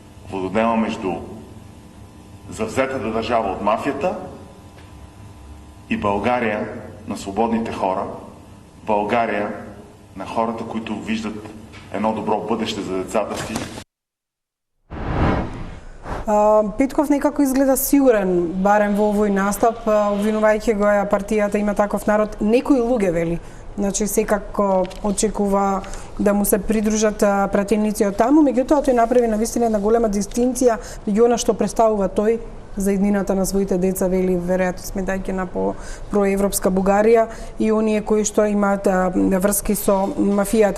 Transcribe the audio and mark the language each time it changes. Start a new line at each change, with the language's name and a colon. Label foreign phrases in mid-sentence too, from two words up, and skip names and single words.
Bulgarian: Вододема между завзетата държава от мафията и България на свободните хора, България на хората, които виждат едно добро бъдеще за децата си.
Macedonian: Петков некако изгледа сигурен, барем во овој настап, обвинувајќи го ја партијата Има таков народ. Некои луѓе вели, значи секако очекува да му се придружат пратеници од таму, меѓутоа тој направи навистина една голема дистинција меѓу она што представува тој за иднината на своите деца, вели, веројатно сметајќи на проевропска Бугарија и оние кои што имаат врски со мафијата.